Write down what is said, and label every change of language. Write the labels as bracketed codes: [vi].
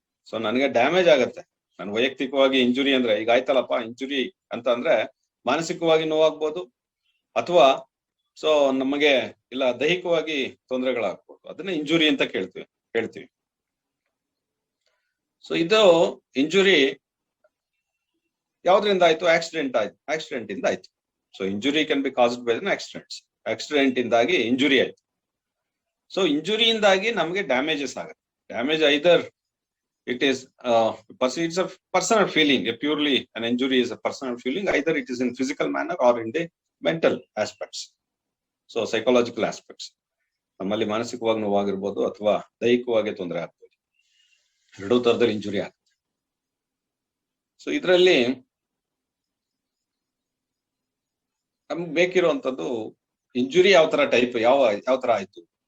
[kn] So ನನಗೆ damage ಆಗತ್ತೆ, ನಾನು ವೈಯಕ್ತಿಕವಾಗಿ ಇಂಜುರಿ ಅಂದ್ರೆ ಈಗ ಆಯ್ತಲ್ಲಪ್ಪ ಇಂಜುರಿ ಅಂತ ಅಂದ್ರೆ ಮಾನಸಿಕವಾಗಿ ನೋವಾಗ್ಬೋದು, ಅಥವಾ ಸೊ ನಮಗೆ ಇಲ್ಲ ದೈಹಿಕವಾಗಿ ತೊಂದರೆಗಳಾಗ್ಬೋದು, ಅದನ್ನ ಇಂಜುರಿ ಅಂತ ಹೇಳ್ತೀವಿ. ಸೊ ಇದು ಇಂಜುರಿ ಯಾವ್ದ್ರಿಂದ ಆಯ್ತು? ಆಕ್ಸಿಡೆಂಟ್ ಇಂದ ಆಯ್ತು. [en] so injury can be caused by accident [kn] ಇಂದಾಗಿ ಇಂಜುರಿ ಆಯ್ತು. ಸೊ ಇಂಜುರಿಯಿಂದಾಗಿ ನಮಗೆ ಡ್ಯಾಮೇಜಸ್ ಆಗುತ್ತೆ. [en] Damage either it is it's a personal feeling, a purely an injury is a personal feeling, either it is in physical manner or in the mental aspects, so psychological aspects. [kn] ನಮ್ಮಲ್ಲಿ ಮಾನಸಿಕವಾಗಿ ನೋವಾಗಿರ್ಬೋದು ಅಥವಾ ದೈಹಿಕವಾಗಿ ತೊಂದರೆ ಆಗ್ಬೋದು, ಎರಡೂ ತರದಲ್ಲಿ injury ಆಗುತ್ತೆ. So ಇದರಲ್ಲಿ ನಮ್ಗೆ ಬೇಕಿರುವಂತದ್ದು ಇಂಜುರಿ ಯಾವ ತರ ಟೈಪ್, ಯಾವ ತರ ಆಯ್ತು.